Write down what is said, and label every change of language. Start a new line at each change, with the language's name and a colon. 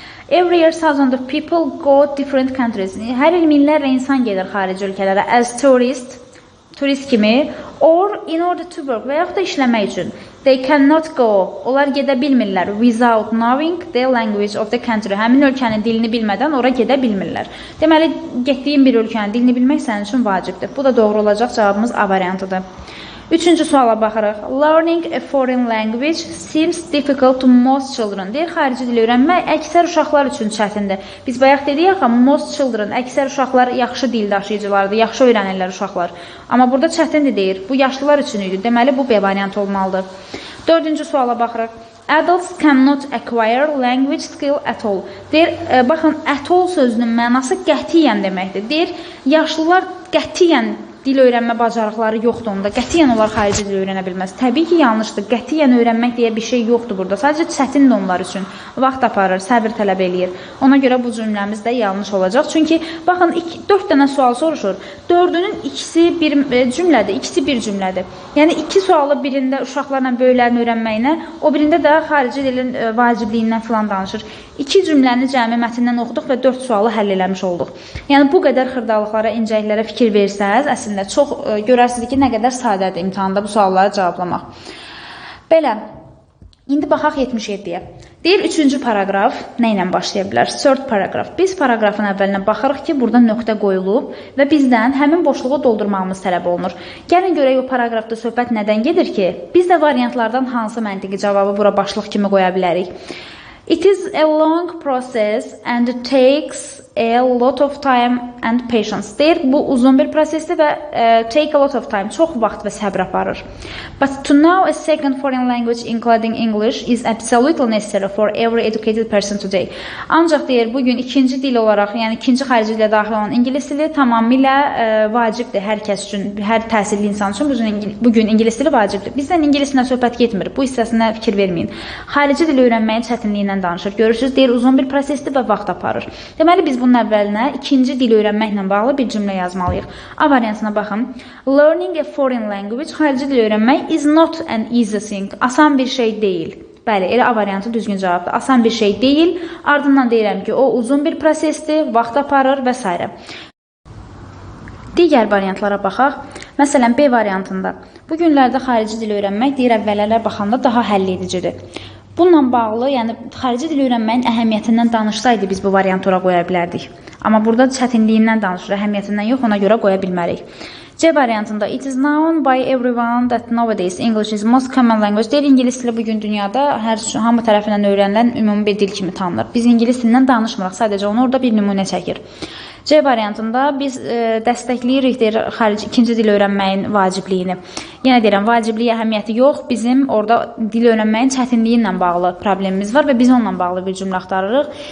English: Every year thousands of people go different countries.
Azerbaijani: Hər il minlərlə insan gedir xarici ölkələrə
English: as
Azerbaijani: turist kimi,
English: or in order to work
Azerbaijani: və yaxud da işləmək üçün.
English: They cannot go.
Azerbaijani: Onlar gedə bilmirlər
English: without knowing the language of the country.
Azerbaijani: Həmin ölkənin dilini bilmədən ora gedə bilmirlər. Deməli, getdiyin bir ölkənin dilini bilmək sənin üçün vacibdir. Bu da doğru olacaq, cavabımız A variantıdır. Üçüncü suala baxırıq.
English: Learning a foreign language seems difficult to most children.
Azerbaijani: Deyir, xarici dil öyrənmək əksər uşaqlar üçün çətindir. Biz bayaq dedik axı,
English: most children,
Azerbaijani: əksər uşaqlar yaxşı dil daşıyıcılardır, yaxşı öyrənirlər uşaqlar. Amma burada çətindir deyir. Bu yaşlılar üçün idi. Deməli, bu B variantı olmalıdır. Dördüncü suala baxırıq.
English: Adults cannot acquire language skill at all.
Azerbaijani: Deyir, baxın, at all sözünün mənası qətiyyən deməkdir. Deyir, yaşlılar qətiyyən dil öyrənmə bacarıqları yoxdur onda. Qətiyyən onlar xarici dil öyrənə bilməz. Təbii ki, yanlışdır. Qətiyyən öyrənmək deyə bir şey yoxdur burada. Sadəcə çətindir onlar üçün. Vaxt aparır, səbir tələb eləyir. Ona görə bu cümləmiz də yanlış olacaq. Çünki baxın, 4 dənə sual soruşur. 4-ünün ikisi bir cümlədir, ikisi bir cümlədir. Yəni 2 sualı birində uşaqlarla böyüklərin öyrənməyinə, o birində də xarici dilin vacibliyindən filan danışır. 2 cümləni cəmi mətndən oxuduq və 4 sualı həll eləmiş olduq. Yəni bu qədər xırdalıqlara, incəliklərə fikir versəz, əslində çox görərsiniz ki, nə qədər sadədir imtahanda bu sualları cavablamaq. Belə, indi baxaq 77-yə. Deyir, 3-cü paragraf nə ilə başlaya bilər?
English: Third paragraf.
Azerbaijani: Biz paragrafın əvvəlinə baxırıq ki, burada nöqtə qoyulub və bizdən həmin boşluğu doldurmağımız tələb olunur. Gəlin görək o paragrafda söhbət nədən gedir ki, biz də variantlardan hansı məntiqi cavabı bura başlıq kimi qoya bilərik?
English: It is a long process and it takes a lot of time and patience.
Azerbaijani: Deyir, bu uzun bir prosesdir və
English: take a lot of time,
Azerbaijani: çox vaxt və səbr aparır.
English: But to know a second foreign language including English is absolutely necessary for every educated person today.
Azerbaijani: Ancaq deyir, bugün ikinci dil olaraq, yəni ikinci xarici dilə daxil olan ingilis dili tamamilə vacibdir hər kəs üçün, hər təhsilli insan üçün bugün ingilis dili vacibdir. Bizdən ingilislə söhbət getmir, bu hissəsinə fikir verməyin. Xarici dil öyrənməyin çətinliyindən danışır. Görürsünüz, deyir, uzun bir prosesdir və vaxt aparır. Deməli, biz bunun əvvəlinə ikinci dil öyrənməklə bağlı bir cümlə yazmalıyıq. A variantına baxın.
English: Learning a foreign language,
Azerbaijani: xarici dil öyrənmək
English: is not an easy thing.
Azerbaijani: Asan bir şey deyil. Bəli, elə A variantı düzgün cavabdır. Asan bir şey deyil. Ardından deyirəm ki, o uzun bir prosesdir, vaxt aparır və s. Digər variantlara baxaq. Məsələn, B variantında. Bu günlərdə xarici dil öyrənmək deyir, əvvəllərə baxanda daha həll edicidir. Bununla bağlı, yəni xarici dil öyrənməyin əhəmiyyətindən danışsaydı biz bu variantı ora qoya bilərdik. Amma burada çətinliyindən danışır, əhəmiyyətindən yox, ona görə qoya bilmərik. C variantında
English: it is known by everyone that nowadays English is most common language.
Azerbaijani: Deyir, ingilis dili bugün dünyada hamı tərəfindən öyrənilən ümumi bir dil kimi tanınır. Biz ingilis dilindən danışmırıq, sadəcə onu orada bir nümunə çəkir. C variantında biz dəstəkləyirik deyir, xarici ikinci dil öyrənməyin vacibliyini. Yenə deyirəm, vacibliyi əhəmiyyəti yox, bizim orada dil öyrənməyin çətinliyi ilə bağlı problemimiz var və biz onunla bağlı bir cümlə axtarırıq.